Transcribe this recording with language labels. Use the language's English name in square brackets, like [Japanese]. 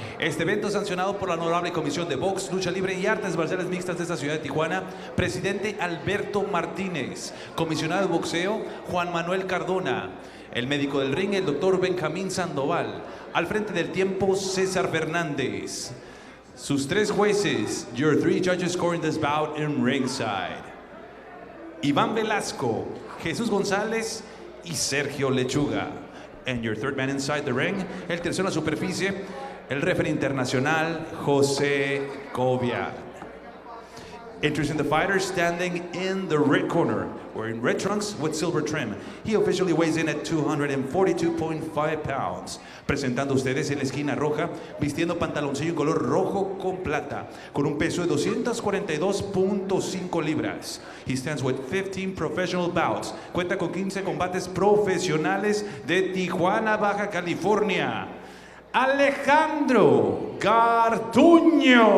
[Spanish] Este evento es sancionado por la Honorable Comisión de Box, Lucha Libre y Artes Marciales Mixtas de esta ciudad de Tijuana, presidente Alberto Martínez, comisionado de boxeo Juan Manuel Cardona, el médico del ring, el doctor Benjamín Sandoval, al frente del tiempo César Fernández. Sus tres jueces, [English] your three judges scoring this bout in ringside. [Spanish] Iván Velasco, Jesús González y Sergio Lechuga. [English] And your third man inside the ring, [Spanish] el tercero en la superficie, el referee internacional [English] José Covia. Introducing the fighter standing in the red corner, wearing red trunks with silver trim. He officially weighs in at 242.5 pounds. [Spanish] Presentando ustedes en la esquina roja, vistiendo pantaloncillo color rojo con plata, con un peso de 242.5 libras. [English] He stands with 15 professional bouts. [Spanish] Cuenta con 15 combates profesionales de Tijuana, Baja California. Alejandro Garduño.